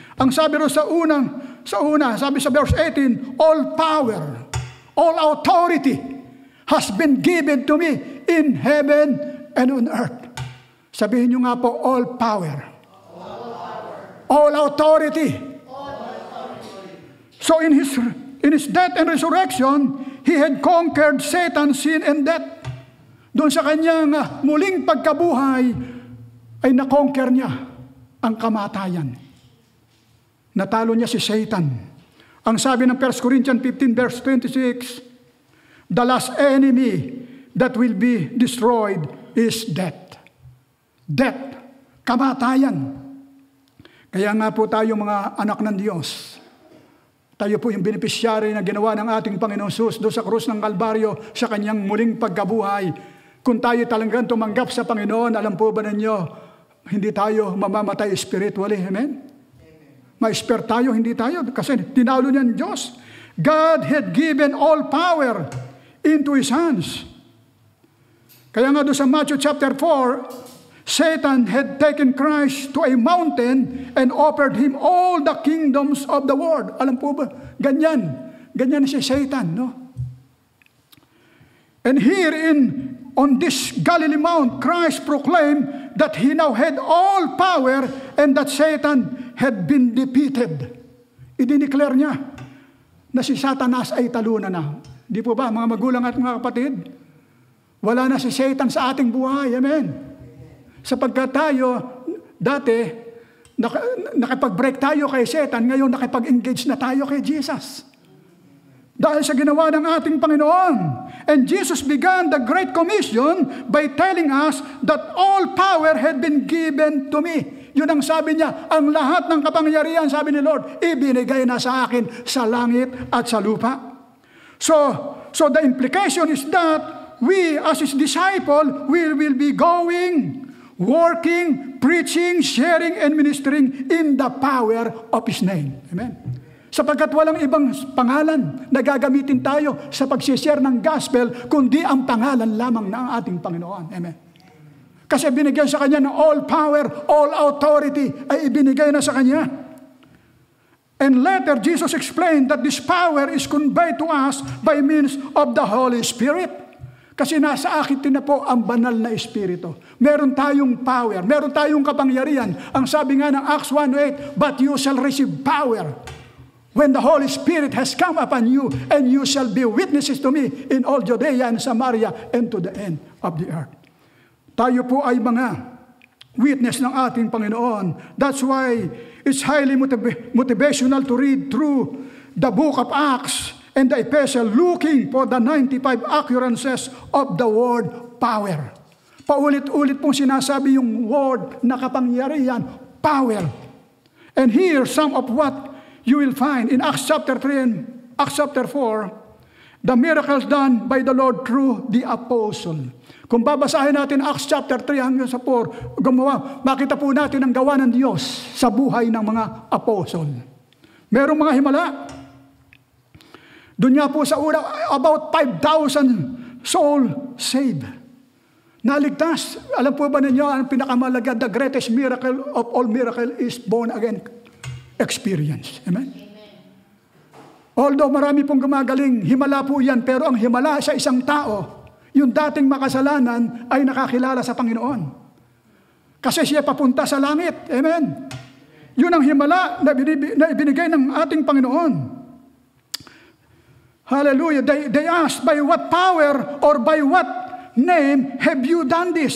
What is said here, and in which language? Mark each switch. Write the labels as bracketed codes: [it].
[tl] Ang sabi ro sa una, sabi sa verse 18, [en] all power, all authority has been given to me in heaven and on earth. [tl] Sabihin nyo nga po, [en] all power. All authority. So in his death and resurrection, he had conquered Satan, sin, and death. [tl] Doon sa kanyang muling pagkabuhay, ay nakonquer niya ang kamatayan. Natalo niya si Satan. Ang sabi ng [en] 1 Corinthians 15 verse 26, the last enemy that will be destroyed is death. Death, kamatayan. [tl] Kaya nga po tayo mga anak ng Diyos, tayo po yung beneficiary na ginawa ng ating Panginoon Jesus doon sa krus ng Kalbaryo sa kanyang muling pagkabuhay. Kung tayo talagang tumanggap sa Panginoon, alam po ba ninyo, hindi tayo mamamatay spiritually. Amen? Ma-spare tayo, hindi tayo. Kasi tinalo niya ang Diyos. [en] God had given all power into His hands. [tl] Kaya nga doon sa [en] Matthew chapter 4, Satan had taken Christ to a mountain and offered Him all the kingdoms of the world. [tl] Alam po ba? Ganyan si Satan, no? [en] And here on this Galilee Mount, Christ proclaimed that He now had all power and that Satan had been defeated. [tl] I-declare niya na si Satanas ay talunan na. Di po ba, mga magulang at mga kapatid? Wala na si Satan sa ating buhay. Amen. Sapagkat tayo, dati, nakipag-break tayo kay Satan, ngayon nakipag-engage na tayo kay Jesus. Dahil sa ginawa ng ating Panginoon. [en] And Jesus began the Great Commission by telling us that all power had been given to me. [tl] Yun ang sabi niya, ang lahat ng kapangyarihan, sabi ni Lord, ibinigay na sa akin sa langit at sa lupa. [en] So the implication is that we as His disciple, we will be going, working, preaching, sharing, and ministering in the power of His name. Amen. [tl] Sapagkat walang ibang pangalan na gagamitin tayo sa pag-share ng gospel, kundi ang pangalan lamang ng ating Panginoon. Amen. Kasi binigyan sa Kanya ng [en] all power, all authority, [tl] ay ibinigay na sa Kanya. [en] And later, Jesus explained that this power is conveyed to us by means of the Holy Spirit. [tl] Kasi nasa akin din na po ang banal na Espiritu. Meron tayong power, meron tayong kapangyarihan. Ang sabi nga ng [en] Acts 1:8, but you shall receive power when the Holy Spirit has come upon you, and you shall be witnesses to me in all Judea and Samaria and to the end of the earth. [tl] Tayo po ay mga witness ng ating Panginoon. [en] That's why it's highly motivational to read through the book of Acts and the epistle, looking for the 95 occurrences of the word power. [tl] Paulit-ulit pong sinasabi yung word na kapangyarihan, power. [en] And here, some of what you will find in Acts chapter 3 and Acts chapter 4, the miracles done by the Lord through the apostle. [tl] Kung babasahin natin Acts chapter 3 hanggang sa 4, makita po natin ang gawa ng Diyos sa buhay ng mga apostle. Merong mga himala. Doon nga po sa una, about 5,000 soul saved. Naligtas. Alam po ba ninyo, ang pinakamalaga, [en] the greatest miracle of all miracle is born again experience. Amen? [tl] Although marami pong gumagaling, himala po yan, pero ang himala sa isang tao, yung dating makasalanan ay nakakilala sa Panginoon. Kasi siya papunta sa langit. Amen? Yun ang himala na ibinigay ng ating Panginoon. Hallelujah. [en] They asked, by what power or by what name have you done this?